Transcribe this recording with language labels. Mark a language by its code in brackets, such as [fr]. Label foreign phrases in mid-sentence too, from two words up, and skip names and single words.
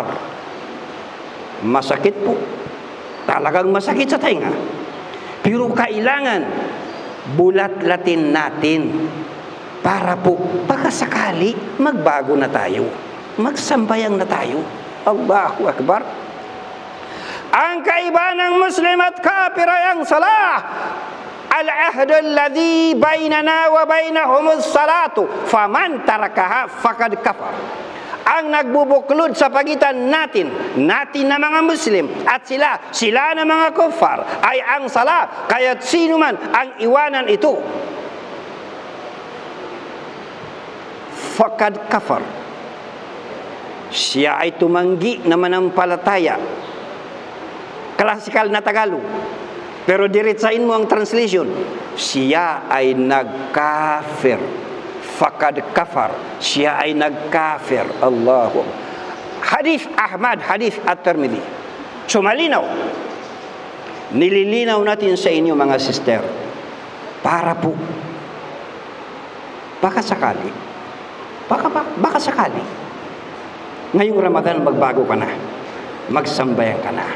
[tl] Masakit po, talagang masakit sa tenga, pero kailangan bulat-latin natin para po pagkasakali magbago na tayo, magsambayang na tayo. [ar] الله أكبر. [tl] Ang kaiba ng Muslim at Kafir ay ang salah. [ar] العهد الذي بيننا وبينهم الصلاة فمن تركها فقد كفر. [tl] Ang nagbubuklod sa pagitan natin na mga Muslim at sila na mga kufar ay ang salah. Kaya't sino man ang iwanan ito, [ar] فقد كفر, [tl] siya ay tumanggi na manampalataya. Klasikal na Tagalog. Pero diretsain mo ang translation. Siya ay nagkafir. [ar] فقد كفر. [tl] Siya ay nagkafir. Allahu. Hadith Ahmad, hadith At-Tirmidhi. So malinaw. Nililinaw natin sa inyo mga sister. Para po. Baka sakali. Baka sakali. Ngayong Ramadan magbago ka na. Magsambayan ka na.